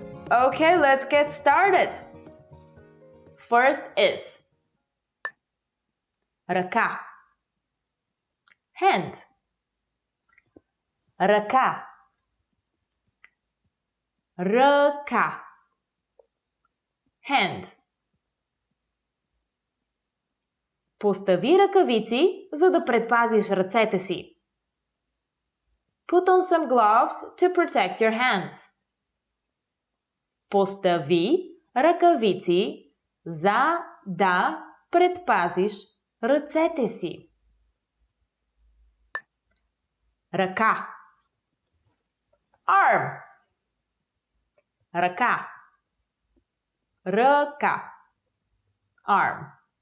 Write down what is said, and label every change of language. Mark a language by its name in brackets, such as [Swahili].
[English] Okay, let's get started. First is ръка, hand, ръка, ръка, hand. [Bulgarian] Постави ръкавици, за да предпазиш ръцете си. [English] Put on some gloves to protect your hands. [Bulgarian] Постави ръкавици, за да предпазиш ръцете си. Ръка. Arm. Ръка. Ръка. Arm.